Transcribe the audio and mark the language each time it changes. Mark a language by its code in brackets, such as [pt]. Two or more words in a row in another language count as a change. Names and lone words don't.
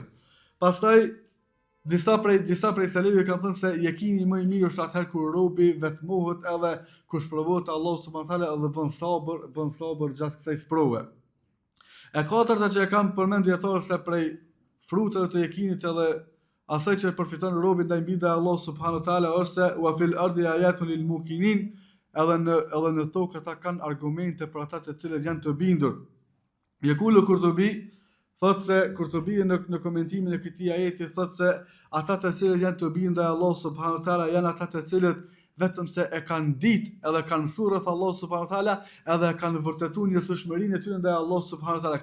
[sq] Pastaj disa prej seleve kanë thënë se yakini më i mirë është atëherë kur robi vetmohet edhe kur sprovohet [ar] الله سبحانه وتعالى [sq] edhe bën sabër gjatë kësaj sprove. E katërta që e kam përmend dietarë se prej frutave të yakinit edhe asaj që përfiton robi ndaj bindjes [ar] الله سبحانه وتعالى [sq] është se [ar] وفي الأرض آيات للموقنين, [sq] edhe në tokë ata kanë argumente për ata të cilët janë të bindur. Yaqulu Kurtubi, thotë se Kurtubi në komentimin e këtij ajeti thotë se ata të cilët janë të bindur ndaj [ar] الله سبحانه وتعالى [sq] janë ata të cilët vetëm se e kanë ditë edhe kanë thurë rreth [ar] الله سبحانه وتعالى, [sq] edhe kanë vërtetuar njësojshmërinë e tyre ndaj [ar] الله سبحانه وتعالى.